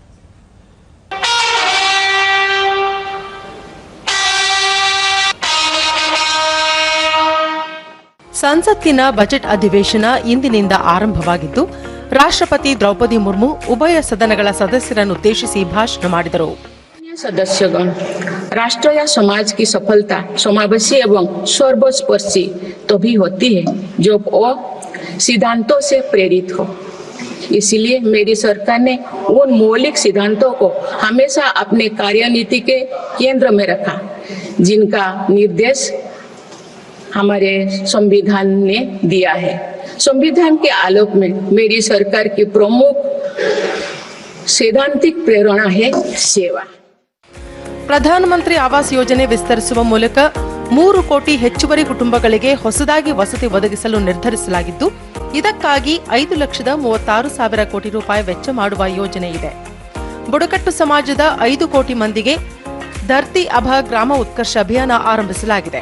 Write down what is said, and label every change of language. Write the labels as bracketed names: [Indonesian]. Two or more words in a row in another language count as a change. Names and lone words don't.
[Kannada] ಸಂಸತ್ತಿನ ಬಜೆಟ್ ಅಧಿವೇಶನ ಇಂದಿನಿಂದ ಆರಂಭವಾಗಿದ್ದು, ರಾಷ್ಟ್ರಪತಿ ದ್ರೌಪದಿ ಮುರ್ಮು ಉಭಯ ಸದನಗಳ ಸದಸ್ಯರನ್ನುದ್ದೇಶಿಸಿ ಭಾಷಣ ಮಾಡಿದರು. [Hindi] सदस्यगण, राष्ट्र या समाज की सफलता समावेशी एवं सर्वस्पर्शी तभी होती है जो वो सिद्धांतों से प्रेरित हो. इसलिए मेरी सरकार ने उन मौलिक सिद्धांतों को हमेशा अपने कार्यनीति के केंद्र में रखा, जिनका निर्देश हमारे संविधान ने दिया है. संविधान के आलोक में मेरी सरकार की प्रमुख सैद्धांतिक प्रेरणा है सेवा. [Kannada] ಪ್ರಧಾನಮಂತ್ರಿ ಆವಾಸ್ ಯೋಜನೆ ವಿಸ್ತರಿಸುವ ಮೂಲಕ 3 ಕೋಟಿ ಹೆಚ್ಚುವರಿ ಕುಟುಂಬಗಳಿಗೆ ಹೊಸದಾಗಿ ವಸತಿ ಒದಗಿಸಲು ನಿರ್ಧರಿಸಲಾಗಿದ್ದು, ಇದಕ್ಕಾಗಿ 5,36,000 ಕೋಟಿ ರೂಪಾಯಿ ವೆಚ್ಚ ಮಾಡುವ ಯೋಜನೆ ಇದೆ. ಬುಡಕಟ್ಟು ಸಮಾಜದ 5 ಕೋಟಿ ಮಂದಿಗೆ ಧರ್ತಿ ಅಭ ಗ್ರಾಮ ಉತ್ಕರ್ಷ ಅಭಿಯಾನ ಆರಂಭಿಸಲಾಗಿದೆ.